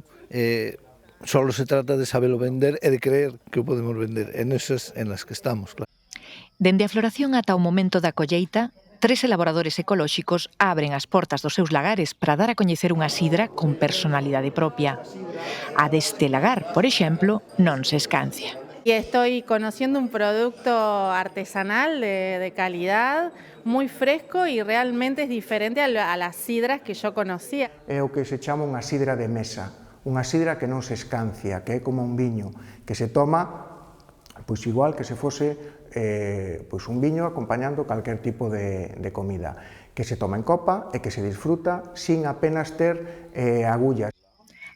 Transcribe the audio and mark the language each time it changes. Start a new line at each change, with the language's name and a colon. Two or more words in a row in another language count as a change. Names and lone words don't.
Galician: Solo se trata de sabelo vender e de creer que o podemos vender.
Spanish: En esas en las que estamos, claro.
Galician: Dende a floración ata o momento da colleita, 3 elaboradores ecolóxicos abren as portas dos seus lagares para dar a coñecer unha sidra con personalidade propia. A deste lagar, por exemplo, non se escancia.
Spanish: Y estoy conociendo un producto artesanal de calidad, muy fresco y realmente es diferente a las sidras que yo conocía.
Galician: É o que se chama unha sidra de mesa, unha sidra que non se escancia, que é como un viño, que se toma pois igual que se fose un viño acompañando calquer tipo de comida, que se toma en copa e que se disfruta sin apenas ter agullas.